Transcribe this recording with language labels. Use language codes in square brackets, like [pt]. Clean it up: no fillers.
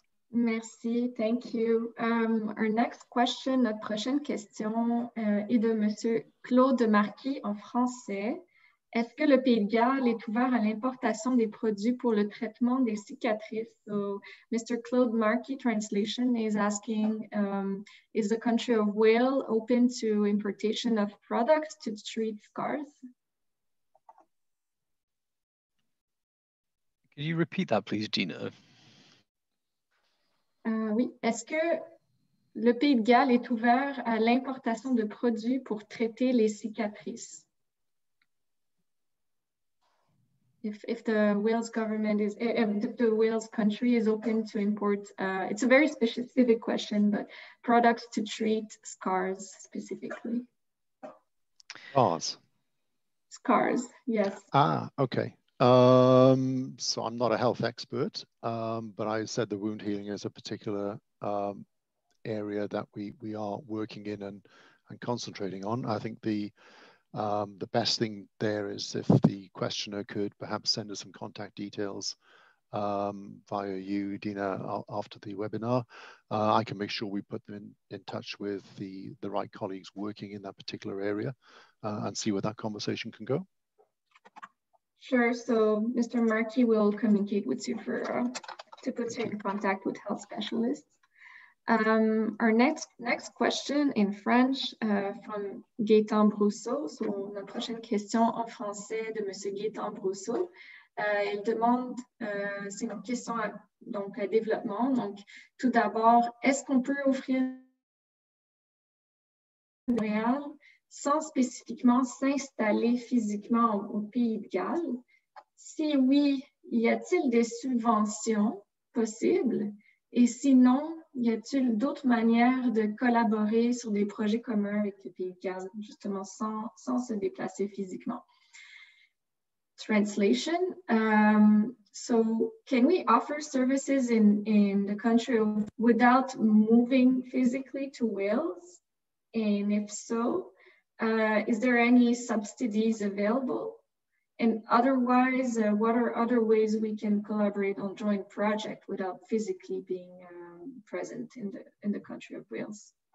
[fr] Merci, [en] thank you. Our next question, [fr] notre prochaine question est de Monsieur Claude Marquis en français. Est-ce que le Pays de Galles est ouvert à l'importation des produits pour le traitement des cicatrices? [en] So, Mr. Claude Marquis, translation, is asking, is the country of Wales open to importation of products to treat scars? Could you repeat that, please, Gina? [fr] Oui. Est-ce que le Pays de Galles est ouvert à l'importation de produits pour traiter les cicatrices. [en] If the Wales government is, if the Wales country is open to import, it's a very specific question, but products to treat scars specifically. Scars. Scars, yes. Ah, okay. So I'm not a health expert, but I said the wound healing is a particular area that we are working in and concentrating on. I think the best thing there is if the questioner could perhaps send us some contact details via you, Dina, after the webinar. I can make sure we put them in touch with the right colleagues working in that particular area and see where that conversation can go. Sure. So Mr. Markey will communicate with you for to put you in contact with health specialists. Our next question in French from Gaëtan Brousseau. [fr] So, notre prochaine question en français de Monsieur Gaëtan Brousseau. Il demande, c'est une question à développement. Donc, tout d'abord, est-ce qu'on peut offrir Montréal sans spécifiquement s'installer physiquement au Pays de Galles? Si oui, y a-t-il des subventions possibles? Et sinon, y a-t-il d'autres manières de collaborer sur des projets communs avec le Pays de Galles, justement sans se déplacer physiquement? [en] Translation. So can we offer services in the country without moving physically to Wales? And if so, is there any subsidies available? And otherwise, what are other ways we can collaborate on joint project without physically being present in the country of Wales?